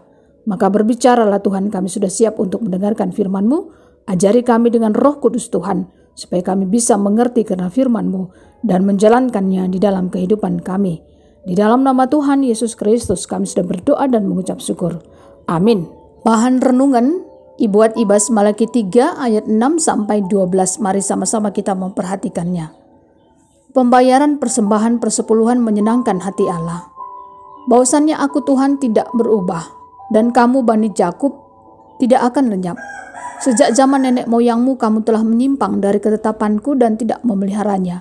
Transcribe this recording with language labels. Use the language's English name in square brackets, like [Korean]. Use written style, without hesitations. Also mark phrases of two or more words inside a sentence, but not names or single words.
[Indonesian] Maka berbicaralah Tuhan, kami sudah siap untuk mendengarkan firman-Mu. Ajari kami dengan Roh Kudus Tuhan, supaya kami bisa mengerti karena firman-Mu dan menjalankannya di dalam kehidupan kami. Di dalam nama Tuhan Yesus Kristus kami sudah berdoa dan mengucap syukur. Amin. Bahan renungan [Batak Karo] Ibuat Ibas [Indonesian] Malaki 3 ayat 6 sampai 12. Mari sama-sama kita memperhatikannya. Pembayaran persembahan persepuluhan menyenangkan hati Allah. Bahwasannya aku Tuhan tidak berubah, dan kamu Bani Yakub tidak akan lenyap. Sejak zaman nenek moyangmu kamu telah menyimpang dari ketetapanku dan tidak memeliharanya.